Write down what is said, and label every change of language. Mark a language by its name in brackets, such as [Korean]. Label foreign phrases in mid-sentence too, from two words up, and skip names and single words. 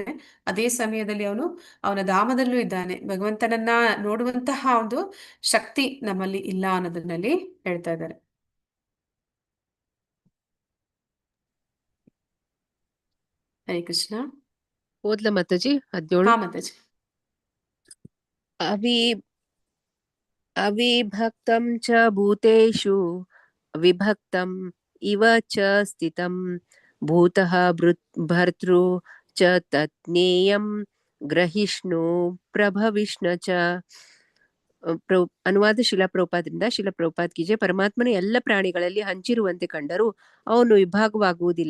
[Kannada] ಅದೇ ಸಮಯದಲ್ಲಿ ಅವನ ಧಾಮದಲ್ಲೂ ಇದ್ದಾನೆ. ಭಗವಂತನನ್ನ ನೋಡುವಂತಹ ಒಂದು ಶಕ್ತಿ ನಮ್ಮಲ್ಲಿ ಇಲ್ಲ ಅನ್ನೋದನ್ನಲ್ಲಿ ಹೇಳ್ತಾ ಇದ್ದಾರೆ. ಹರೇ ಕೃಷ್ಣ. ಓದ್ಲ ಮಾತಾಜಿ 17. ಹಾ ಮಾತಾಜಿ. [Sanskrit] ಅವಿ ಅವಿಭಕ್ತಂ ಚ ಭೂತೇಷು ವಿಭಕ್ತಂ ಇವ ಚ ಸ್ಥಿತಂ ಭೂತಃ ಭರ್ತೃ ಚ ತಜ್ಞೇಯಂ ಗ್ರಹಿಷ್ಣು ಪ್ರಭವಿಷ್ಣ ಚ. [Kannada] ಅನುವಾದ ಶಿಲಾ ಪ್ರಭುಪಾದರಿಂದ. ಶಿಲಾ ಪ್ರಭುಪಾದ್ ಕೀಜೆ. ಪರಮಾತ್ಮನ ಎಲ್ಲ ಪ್ರಾಣಿಗಳಲ್ಲಿ ಹಂಚಿರುವಂತೆ ಕಂಡರೂ ಅವನು ವಿಭಾಗವಾಗುವುದಿಲ್ಲ.